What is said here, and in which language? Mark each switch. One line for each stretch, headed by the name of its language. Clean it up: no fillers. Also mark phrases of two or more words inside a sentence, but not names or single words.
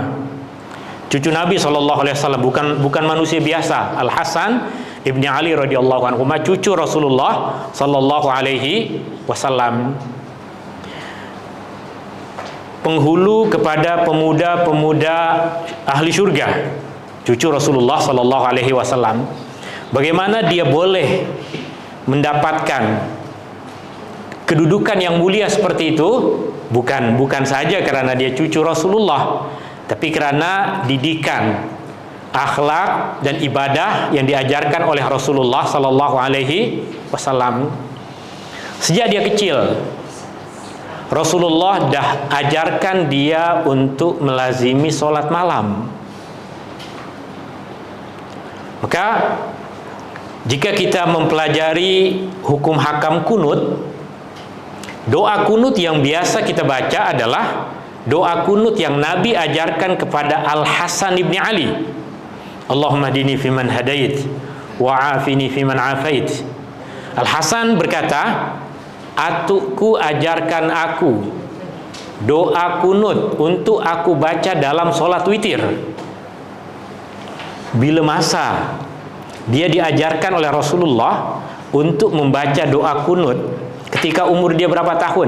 Malay: Cucu Nabi
Arabic: sallallahu alaihi wasallam,
Malay: bukan manusia biasa. Al-Hasan ibni Ali
Arabic: radhiyallahu anhuma,
Malay: cucu Rasulullah
Arabic: sallallahu alaihi wasallam.
Malay: Penghulu kepada pemuda-pemuda ahli syurga, cucu Rasulullah
Arabic: sallallahu alaihi wasallam.
Malay: Bagaimana dia boleh mendapatkan kedudukan yang mulia seperti itu? Bukan saja karena dia cucu Rasulullah, tapi karena didikan, akhlak dan ibadah yang diajarkan oleh Rasulullah
Arabic: sallallahu alaihi wasallam.
Malay: Sejak dia kecil, Rasulullah dah ajarkan dia untuk melazimi solat malam. Maka jika kita mempelajari hukum hakam kunut, doa kunut yang biasa kita baca adalah doa kunut yang Nabi ajarkan kepada Al-Hasan ibni Ali.
Arabic: Allahumma hdini fiman hadait wa afini fiman afait.
Malay: Al-Hasan berkata, atukku ajarkan aku doa kunut untuk aku baca dalam solat witir. Bila masa dia diajarkan oleh Rasulullah untuk membaca doa kunut ketika umur dia berapa tahun?